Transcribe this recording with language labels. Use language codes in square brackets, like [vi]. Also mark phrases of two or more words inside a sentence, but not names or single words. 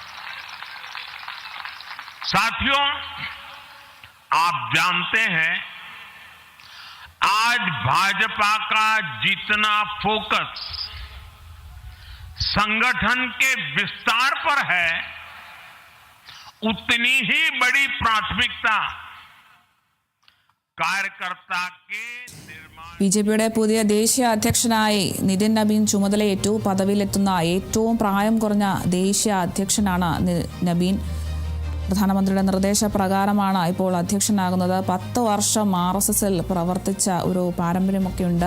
[hi] साथियों, आप जानते हैं आज भाजपा का जितना फोकस संगठन के विस्तार पर है, उतनी ही बड़ी प्राथमिकता कार्यकर्ता के निर्माण। [ml] ബിജെപിയുടെ പുതിയ ദേശീയ അധ്യക്ഷനായി നിതിൻ നബീൻ ചുമതലയേറ്റു. പദവിയിലെത്തുന്ന ഏറ്റവും പ്രായം കുറഞ്ഞ ദേശീയ അധ്യക്ഷനാണ് നബീൻ. പ്രധാനമന്ത്രിയുടെ നിർദ്ദേശപ്രകാരമാണ് ഇപ്പോൾ അധ്യക്ഷനാകുന്നത്. 10 വർഷം RSSൽ പ്രവർത്തിച്ച ഒരു പാരമ്പര്യമൊക്കെയുണ്ട്.